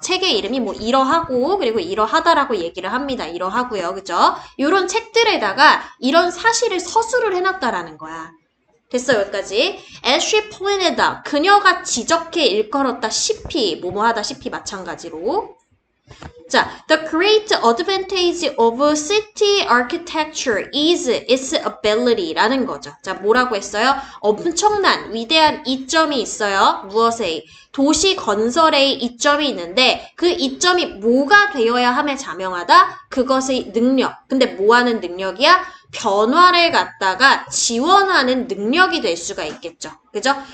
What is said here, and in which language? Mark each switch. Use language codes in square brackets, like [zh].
[ko] 책의 이름이 뭐 이러하고, 그리고 이러하다라고 라고 얘기를 합니다. 이러하고요. 그죠? 요런 책들에다가 이런 사실을 서술을 해놨다라는 거야. 됐어, 여기까지. [en] As she pointed out, [ko] 그녀가 지적해 일컬었다시피, 뭐뭐하다시피 마찬가지로. [en] 자, the great advantage of city architecture is its ability라는 거죠. [ko] 자, 뭐라고 했어요? 엄청난 위대한 이점이 있어요. 무엇에? 도시 건설의 이점이 있는데 그 이점이 뭐가 되어야 함에 자명하다? 그것의 능력. 근데 뭐 하는 능력이야? 변화를 갖다가 지원하는 능력이 될 수가 있겠죠. 그죠?